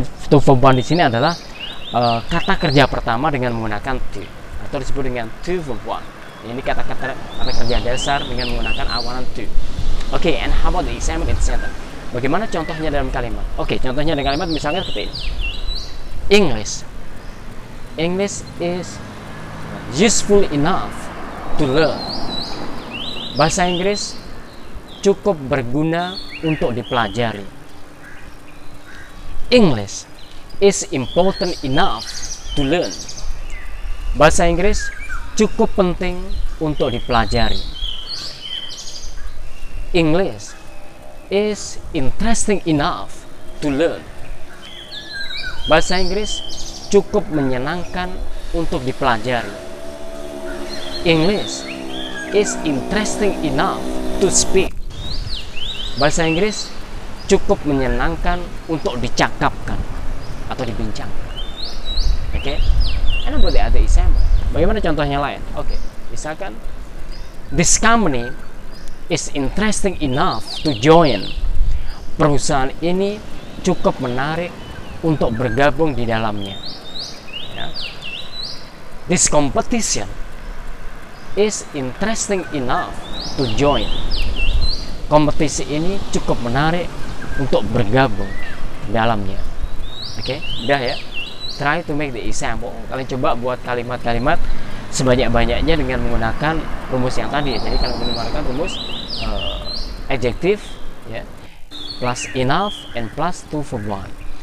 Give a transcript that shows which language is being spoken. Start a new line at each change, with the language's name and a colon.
Indonesian: To verb one di sini adalah kata kerja pertama dengan menggunakan to, atau disebut dengan to verb one. Ini kata kerja dasar dengan menggunakan awalan to.
English: Oke, and how about the example in the sentence?
Indonesian: Bagaimana contohnya dalam kalimat? Oke, contohnya dalam kalimat misalnya seperti ini.
English: English is useful enough to learn.
Indonesian: Bahasa Inggris cukup berguna untuk dipelajari.
English: English is important enough to learn.
Indonesian: Bahasa Inggris cukup penting untuk dipelajari.
English: English is interesting enough to learn.
Indonesian: Bahasa Inggris cukup menyenangkan untuk dipelajari.
English: English is interesting enough to speak.
Indonesian: Bahasa Inggris cukup menyenangkan untuk dicakapkan atau dibincangkan.
English: Oke? And about the other example?
Indonesian: Bagaimana contohnya lain? Oke, misalkan
English: this company is interesting enough to join.
Indonesian: Perusahaan ini cukup menarik untuk bergabung di dalamnya. Ya.
English: This competition is interesting enough to join.
Indonesian: Kompetisi ini cukup menarik untuk bergabung di dalamnya. Oke, udah ya.
English: Try to make the example.
Indonesian: Kalian coba buat kalimat-kalimat sebanyak-banyaknya dengan menggunakan rumus yang tadi. Jadi kalau menggunakan rumus adjective, ya, plus enough and plus to verb one.